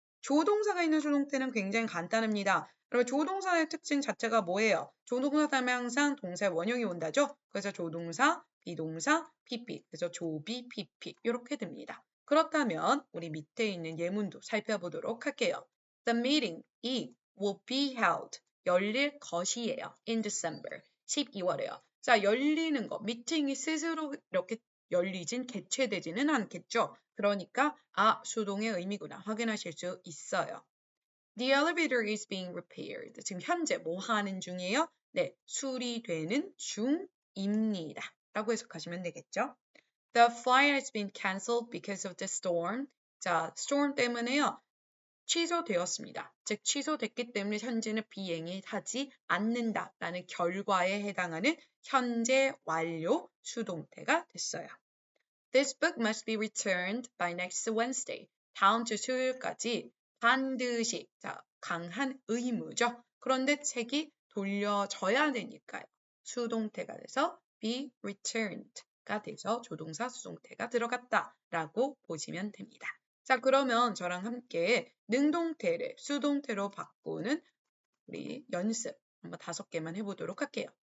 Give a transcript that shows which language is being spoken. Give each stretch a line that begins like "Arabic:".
Korean: 조동사가 있는 수동태는 굉장히 간단합니다. 그리고 조동사의 특징 자체가 뭐예요? 조동사 다음에 항상 동사의 원형이 온다죠? 그래서 조동사, 비동사, pp. 그래서 조비, pp 이렇게 됩니다. 그렇다면 우리 밑에 있는 예문도 살펴보도록 할게요.
English: The meeting, it will be held.
Korean: 열릴 것이에요.
English: In December.
Korean: 12월에요. 자, 열리는 거. 미팅이 스스로 이렇게 열리진 개최되지는 않겠죠. 그러니까 수동의 의미구나 확인하실 수 있어요.
English: The elevator is being repaired.
Korean: 지금 현재 뭐 하는 중이에요? 네, 수리되는 중입니다. 라고 해석하시면 되겠죠.
English: The flight has been cancelled because of the storm.
Korean: 자, storm 때문에요. 취소되었습니다. 즉 취소됐기 때문에 현재는 비행이 하지 않는다라는 결과에 해당하는 현재 완료 수동태가 됐어요.
English: This book must be returned by next Wednesday.
Korean: 다음 주 수요일까지 반드시, 자, 강한 의무죠. 그런데 책이 돌려져야 되니까요. 수동태가 돼서
English: be returned
Korean: 가 돼서 조동사 수동태가 들어갔다라고 보시면 됩니다. 자, 그러면 저랑 함께 능동태를 수동태로 바꾸는 우리 연습 한번 5개만 해보도록 할게요.